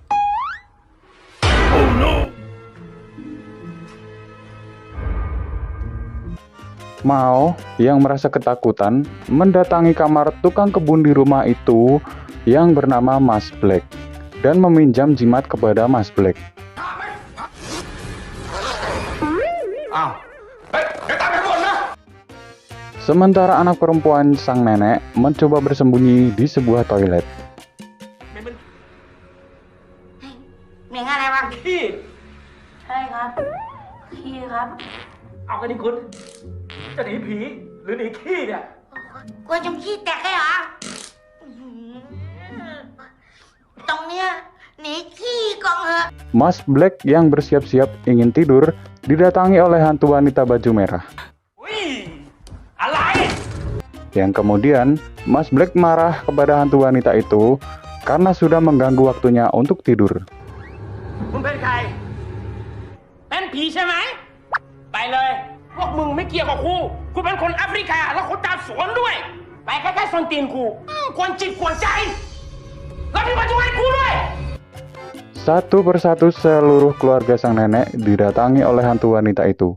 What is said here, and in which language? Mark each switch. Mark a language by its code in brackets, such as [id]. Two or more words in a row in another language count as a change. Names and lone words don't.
[id] Mao yang merasa ketakutan mendatangi kamar tukang kebun di rumah itu yang bernama Mas Black dan meminjam jimat kepada Mas Black. [th] อ้าว เฮ้ยเดี๋ยวตามไปหมดนะ [id] Sementara anak perempuan sang nenek mencoba bersembunyi di sebuah toilet. [th] เหม็นอะไรวะ ขี้ ใช่ครับขี้ครับ เอากันดิคุณ จะหนีผีหรือหนีขี้เนี่ย กลัวจมขี้แตกได้เหรออื้อหือตรงเนี้ยหนีขี้ก่อนเถอะ [id] Mas Black yang bersiap-siap ingin tidur didatangi oleh hantu wanita baju merah. [th] อุ้ย อะไร [id] Yang kemudian Mas Black marah kepada hantu wanita itu karena sudah mengganggu waktunya untuk tidur. [th] มึงเป็นใคร เป็นผีใช่ไหม ไปเลย พวกมึงไม่เกี่ยวกับกู กูเป็นคนแอฟริกาแล้วคนตามสวนด้วย ไปใกล้ๆส้นตีนกูควรจิตควรใจ แล้วมีปัจจุบันกูด้วย [id] Satu persatu seluruh keluarga sang nenek didatangi oleh hantu wanita itu.